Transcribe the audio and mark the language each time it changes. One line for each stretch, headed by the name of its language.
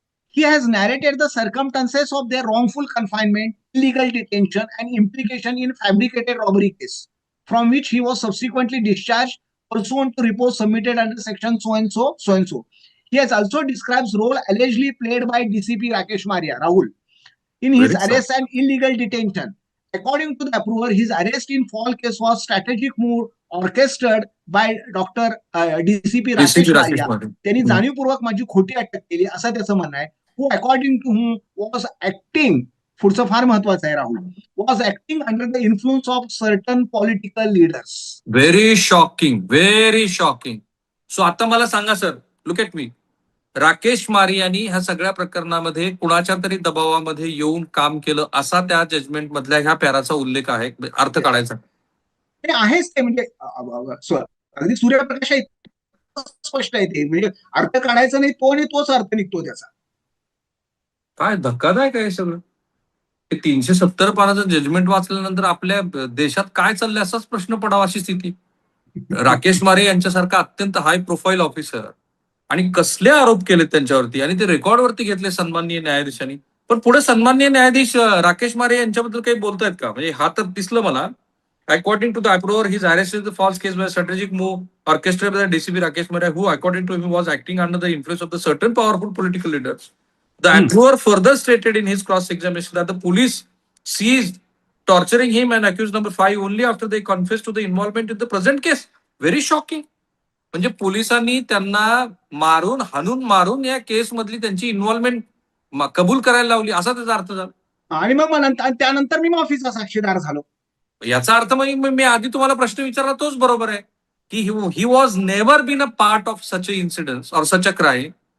English: He has narrated the circumstances of their wrongful confinement, illegal detention, and implication in fabricated robbery case, from which he was subsequently discharged pursuant to reports submitted under section so and so. He has also described role allegedly played by DCP Rakesh Maria, Rahul, in his arrest and illegal detention. According to the approver, his arrest in fall case was strategic move orchestrated by Dr. DCP Rakesh Maria.
Marathi: त्यांनी जाणीवपूर्वक माझी खोटी अटक केली असं त्याचं म्हणणं आहे.
English: Who according to whom was acting,
Marathi: पुढचं फार महत्वाचं आहे Rahul,
English: was acting under the influence of certain political leaders. Very shocking, very shocking. So
Marathi: आता मला सांगा sir,
English: look at me.
Marathi: Rakesh मारे यांनी ह्या सगळ्या प्रकरणामध्ये कुणाच्या तरी दबावामध्ये येऊन काम केलं असा त्या जजमेंट मधल्या ह्या पॅराचा उल्लेख आहे, अर्थ काढायचा. ते आहेच ते, म्हणजे अगदी सूर्यप्रकाश आहे, स्पष्ट आहे ते, म्हणजे अर्थ काढायचा नाही तो, आणि तोच अर्थ निघतो त्याचा. काय धक्कादायक आहे सगळं. 370 पानाचं जजमेंट वाचल्यानंतर आपल्या देशात काय चाललंय असाच प्रश्न पडावा अशी स्थिती. राकेश मारे यांच्यासारखा अत्यंत हाय प्रोफाईल ऑफिसर, आणि कसले आरोप केले त्यांच्यावरती, आणि ते रेकॉर्डवरती घेतले सन्माननीय न्यायाधीशांनी. पण पुढे सन्माननीय न्यायाधीश राकेश मारे यांच्याबद्दल काही बोलतायत का? म्हणजे हा तर दिसलं मला.
English: According to the approver, his arrest is the false case by strategic move orchestrated by DCP Rakesh Mare, who according to him was acting under the influence of the certain powerful political leaders. The approver further stated in his cross-examination that the police seized torturing him and accused number 5 only after they confessed to the involvement in the present case. Very shocking.
Marathi: म्हणजे पोलिसांनी त्यांना मारून, हाणून मारून या केस मधली त्यांची involvement कबूल करायला लावली, असा त्याचा अर्थ झाला. आणि मग त्यानंतर मी माफीचा साक्षीदार झालो. याचा अर्थ मग मी आधी तुम्हाला प्रश्न विचारला तोच बरोबर आहे की
English: He was never been a part of such a incident or such a crime.